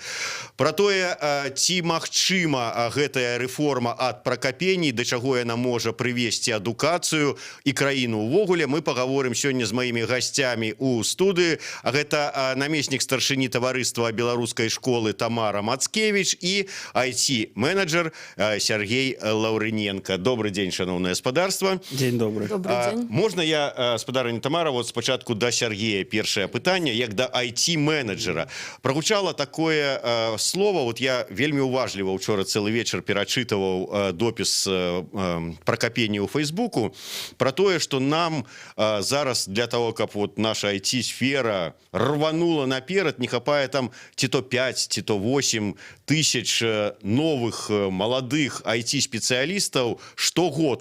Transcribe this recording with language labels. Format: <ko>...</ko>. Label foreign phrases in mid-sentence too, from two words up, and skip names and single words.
<be>Пра тое, ці магчыма гэтая рэформа ад Пракапені, да чаго яна можа прывесці адукацыю і краіну ўвогуле, мы пагаворым сёння з маімі гасцямі ў студыі. Гэта намеснік старшыні таварыства беларускай школы Тамара Мацкевіч і IT-менеджер Сергей Лаўрыненко.</be> <ru>Добрый день,</ru> <be>шановное спадарство.</be> <ru>День добрый. Добрый день.</ru> <be>Можна я, спадарыня Тамара, вот спачатку да Сергея першае пытанне, як да IT-менеджера. Прагучала такое слово, вот я вельмі уважліва учора цэлы вечар перачытываў допіс Пракапені ў Фейсбуку про тое, что нам зараз для того, каб вот наша IT-сфера рванула наперад, не хапае там ці то 5, ці то 8 тысяч новых маладых IT-спецыялістаў штогод.</be>